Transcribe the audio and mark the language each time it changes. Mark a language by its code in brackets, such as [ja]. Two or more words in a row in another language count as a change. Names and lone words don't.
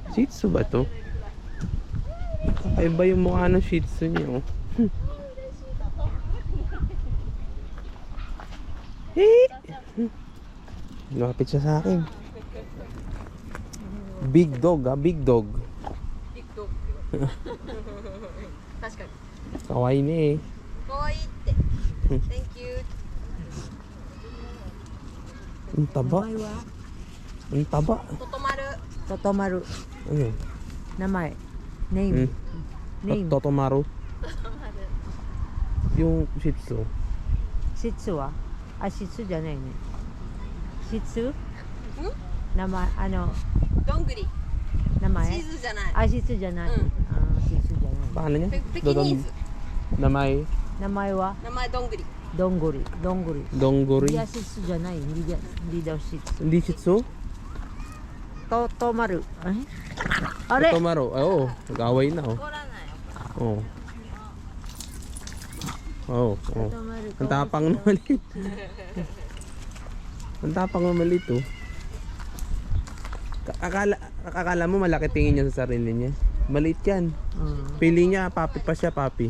[tl] Tzu ba to? Kakaiba yung mukha ng Shih Tzu niya, oh. Lumapit siya sa akin. [en] Big dog, ah, big dog. [ja] 確かに [tl] Kawaii na eh. [ja] かわいいって [en] Thank you [tl] Ang taba. [ja] 名前は? [tl] Ang taba. [ja] ととまる [tl] Totomaru. Ano? [ja] Namay. [en] Name. Name. [tl] Totomaru. Yung Shih Tzu. [ja] Shih Tzu wa? Ah, Shih Tzu じゃないね。Shih Tzu? 名前、どんぐり名前チーズじゃないあ、Shih Tzu じゃない。うんあ、Shih Tzu じゃない。 [tl] Paano niya? [ja] ペキニーズ Namay. 名前は名前どんぐりどんぐり。どんぐり。 Dongguri. いや、Shih Tzu じゃない。 [tl] hindi daw Shih Tzu. Hindi Shih Tzu? Totomaru. Ay? Are! Totomaru. Oo. Nag-away na, oh. 怒らない Oo. Oo. Oo. Totomaru. Ang tapang na maliit. Ang tapang na maliit, oh. Akala mo malaki tingin niya sa sarili niya. Maliit yan. Pili niya, papi pa siya, papi.